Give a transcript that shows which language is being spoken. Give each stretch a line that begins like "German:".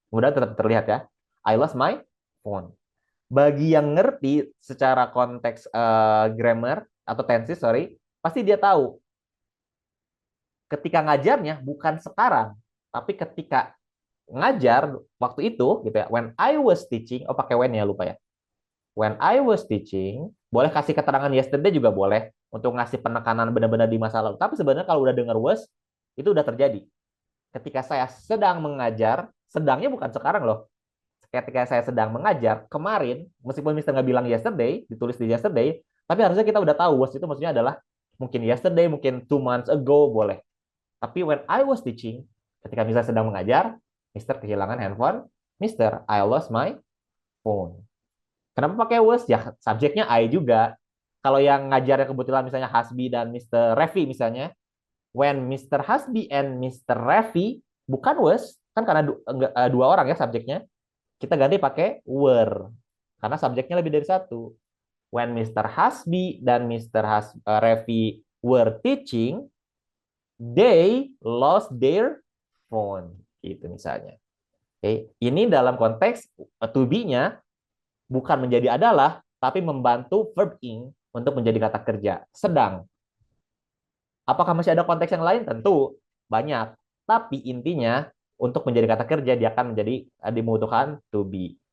Indonesian: Mudah tetap terlihat ya.
English: I lost my phone.
Indonesian: Bagi yang ngerti secara konteks grammar atau tenses, sorry, pasti dia tahu ketika ngajarnya bukan sekarang, tapi ketika ngajar waktu itu gitu ya.
English: When I was teaching,
Indonesian: oh pakai when ya, lupa ya.
English: When I was teaching,
Indonesian: boleh kasih keterangan yesterday juga boleh untuk ngasih penekanan benar-benar di masa lalu. Tapi sebenarnya kalau udah dengar was, itu udah terjadi. Ketika saya sedang mengajar, sedangnya bukan sekarang loh. Ketika saya sedang mengajar kemarin, meskipun Mister nggak bilang yesterday, ditulis di yesterday, tapi harusnya kita udah tahu was itu maksudnya adalah mungkin yesterday, mungkin 2 months ago, boleh. Tapi
English: when I was teaching,
Indonesian: ketika Mister sedang mengajar, Mister kehilangan handphone, Mister,
English: I lost my phone.
Indonesian: Kenapa pakai was? Ya, subjeknya I juga. Kalau yang ngajarnya kebetulan misalnya Hasbi dan Mister Revi misalnya,
English: when Mister Hasbi and Mister Revi,
Indonesian: bukan was, kan karena dua orang ya subjeknya, kita ganti pakai were. Karena subjeknya lebih dari satu.
English: When Mister Hasbi dan Mister Revi were teaching, they lost their phone.
Indonesian: Gitu misalnya. Oke, ini dalam konteks to be-nya bukan menjadi adalah, tapi membantu verb ing untuk menjadi kata kerja. Sedang. Apakah masih ada konteks yang lain? Tentu. banyak. Tapi intinya untuk menjadi kata kerja dia akan menjadi dibutuhkan to be.